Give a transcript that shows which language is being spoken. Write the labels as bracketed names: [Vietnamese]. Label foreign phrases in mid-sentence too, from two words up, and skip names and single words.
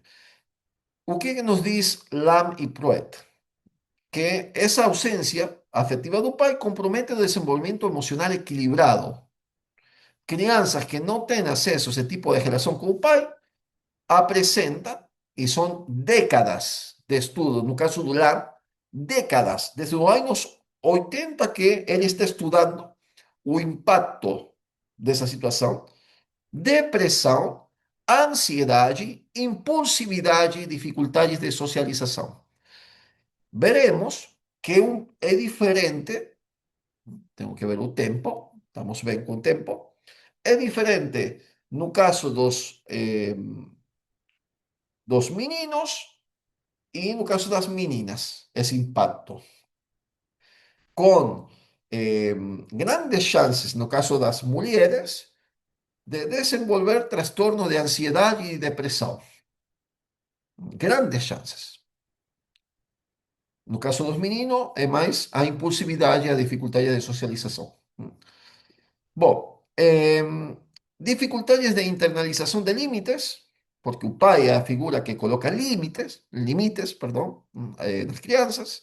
[Portuguese] O que nos diz Lam e Pruett? Que essa ausência afetiva do pai compromete o desenvolvimento emocional equilibrado. Crianças que não têm acesso a esse tipo de relação com o pai apresentan, [Spanish] y son décadas [Portuguese] de estudo, no caso do LAR, décadas, desde os anos 80 que ele está estudando o impacto dessa situação, depressão, ansiedade, impulsividade e dificuldades de socialização. Veremos que é diferente, tenho que ver o tempo, estamos bem com o tempo, é diferente no caso dos meninos [Spanish] y en el caso de las meninas, ese impacto, con grandes chances, en el caso de las mujeres, de desenvolver trastorno de ansiedad y depresión. [Portuguese] Grandes chances. No caso dos meninos, é mais a impulsividade e a dificuldade de socialização. Bom, dificuldades de internalização de limites, porque o pai é a figura que coloca limites, perdão, nas crianças.